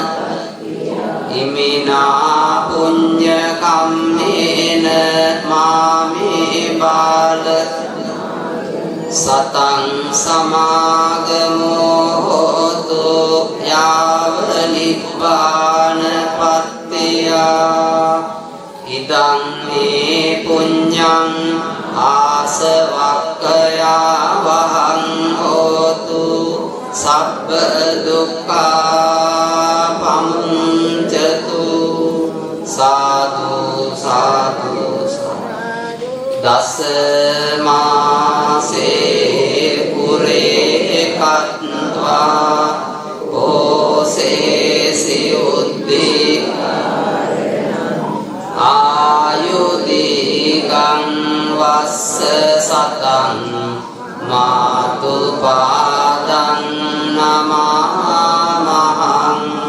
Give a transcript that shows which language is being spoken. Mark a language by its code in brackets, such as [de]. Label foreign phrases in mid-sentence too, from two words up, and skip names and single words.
[pi] ඉමිනා පුඤ්ඤ කම්මේන මාමේ බාල සතං සමාගමෝ හෝතු යාව නිබ්බාන පත්තියා. ඉදං මේ පුඤ්ඤං ආසවක්ඛයා වහං හෝතු සබ්බ දුක්ඛා පමුඤ්චතු. සාදු සාදු දස මාසේ පුරේ කତ୍වා ඕසේසි උද්දී ආයුදීගං වස්ස සතං මාතු පාදං නමහං